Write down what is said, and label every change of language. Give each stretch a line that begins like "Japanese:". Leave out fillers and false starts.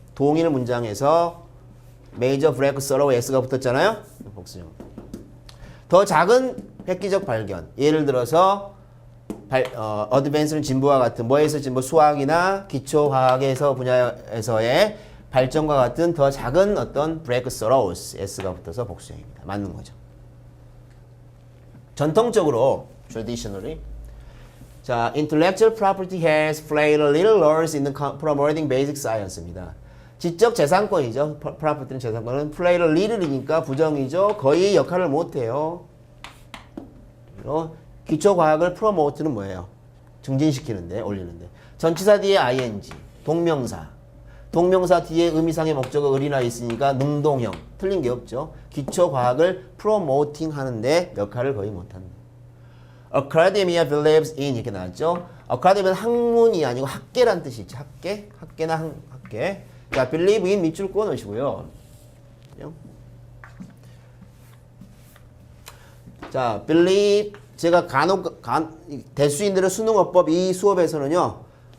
Korean: 동일 문장에서 major break sorrow S가 붙었잖아요. 복수형. 더 작은 획기적 발견. 예를 들어서 어드밴스는 진보와 같은 뭐에서 진보 수학이나 기초과학에서 분야에서의 발전과 같은 더 작은 어떤 breakthroughs s가 붙어서 복수형입니다. 맞는 거죠. 전통적으로
English: traditionally 자, intellectual property has played a little role in the promoting basic science입니다.
Korean: 지적 재산권이죠. property는 재산권은
English: played a little
Korean: 이니까 부정이죠. 거의 역할을 못해요. 기초과학을 promote는 뭐예요? 증진시키는데, 올리는데. 전치사 뒤에 ing, 동명사. 동명사 뒤에 의미상의 목적어 을이나 있으니까 능동형. 틀린 게 없죠. 기초과학을 promoting 하는데 역할을 거의 못한다.
English: Academia believes in
Korean: 이렇게 나왔죠. Academia는 학문이 아니고 학계란 뜻이지. 학계? 학계나 학계. 자, believe in 밑줄 그어 놓으시고요. 자, believe 제가 대수인들의 수능어법 이 수업에서는요.